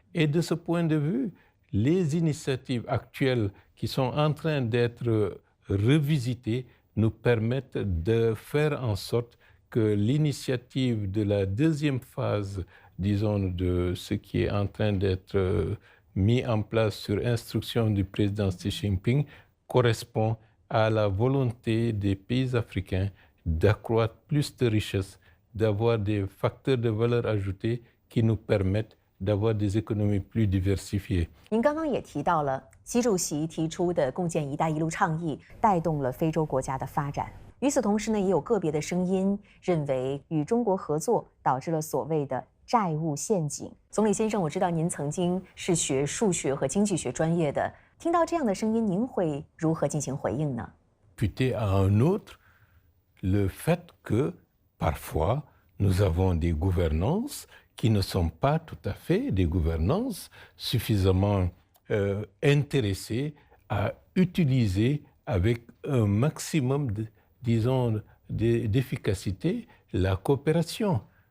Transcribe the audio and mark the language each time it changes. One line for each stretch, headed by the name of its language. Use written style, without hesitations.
French: Et de ce point de vue, les initiatives actuelles qui sont en train d'être revisitées nous permettent de faire en sorte que l'initiative de la deuxième phase, de ce qui est en train d'être mis en place sur instruction du président Xi Jinping, correspond à la volonté des pays africains d'accroître plus de richesses, d'avoir des facteurs de valeur ajoutée qui nous permettent d'avoir des économies plus diversifiées.
Chinese: 您刚刚也提到了习主席提出的共建“一带一路”倡议，带动了非洲国家的发展。与此同时呢，也有个别的声音认为与中国合作导致了所谓的债务陷阱。总理先生，我知道您曾经是学数学和经济学专业的，听到这样的声音，您会如何进行回应呢？
French: Puisque à un autre, le fait que parfois nous avons des gouvernances qui ne sont pas tout à fait des gouvernances suffisamment intéressées à utiliser avec un maximum, d'efficacité, la coopération.